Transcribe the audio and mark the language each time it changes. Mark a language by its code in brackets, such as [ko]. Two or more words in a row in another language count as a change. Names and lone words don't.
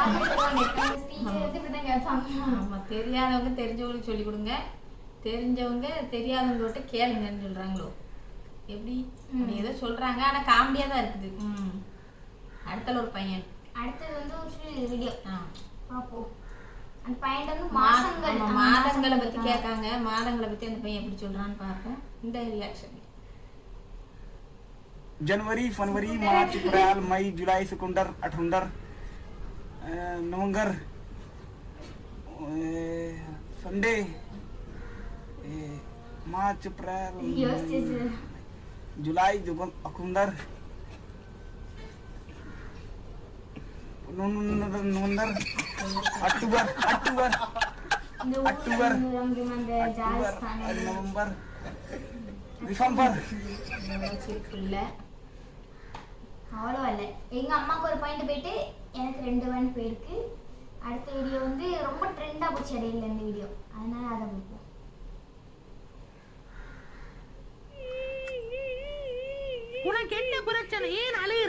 [ta] ஆமா, தெரியாதவங்க தெரிஞ்சவங்களுக்கு சொல்லி கொடுங்க, தெரிஞ்சவங்க தெரியாதவங்க கிட்ட கேளுங்கன்னு சொல்றாங்களோ எப்படி? ஏதோ சொல்றாங்க, ஆனா காமெடியா தான் இருக்குது. அடுத்தல ஒரு பையன். அடுத்தது வந்து ஒரு வீடியோ பாப்போம். அந்த பையன் வந்து மாதங்களை பத்தி கேட்காங்க. மாதங்களை பத்தி அந்த பையன் எப்படி சொல்றான்னு பார்ப்போம். இந்த ரியாக்ஷன். [hi] जनवरी, फरवरी, मार्च, अप्रैल, मई, जुलाई, सितंबर, अक्टूबर, नवंबर, संडे, मार्च, अप्रैल, जुलाई, अक्टूबर, नवंबर, अक्टूबर, नवंबर, दिसंबर. [ta] அவ்வளோ இல்லை. எங்கள் அம்மாவுக்கு ஒரு பாயிண்ட் போயிட்டு எனக்கு 2 பாயிண்ட் போயிருக்கு. அடுத்த வீடியோ வந்து ரொம்ப ட்ரெண்டாக போச்சு இடையில இந்த வீடியோ, அதனால அதை பார்ப்போம். உனக்கு என்ன பிரச்சனை? ஏன் அழுகுற?